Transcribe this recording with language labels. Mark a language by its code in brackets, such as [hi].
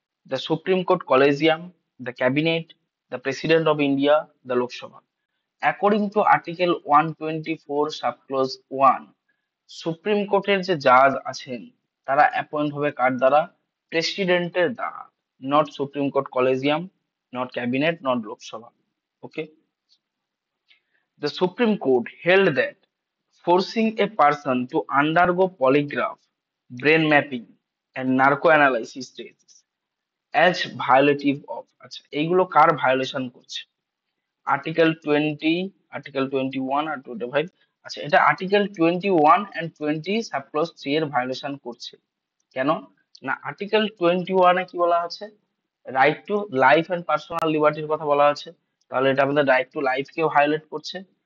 [en] The supreme court collegium, the cabinet, the president of India, the Lok Sabha. According to article 124 subclause 1, [bn] supreme কোর্টের যে জাজ আছেন তারা appoint হবে কার দ্বারা? প্রেসিডেন্টের দ্বারা। [en] Not Supreme Court collegium, not cabinet, not Lok Sabha. Okay. The Supreme Court held that forcing a person to undergo polygraph, brain mapping, and narcoanalysis tests as violative of, [bn] আচ্ছা এইগুলো কার ভায়োলেশন করছে? আর্টিকেল 20, আর্টিকেল 21 আর 25। আচ্ছা, এটা article 21 and 20 subclause 3 এর violation করছে। কেন? না, article 21 এ কি বলা আছে? Right to life and personal লিবার্টির কথা বলা আছে, তাহলে এটা আমাদের রাইট টু লাইফ কেও ভায়োলেট করছে।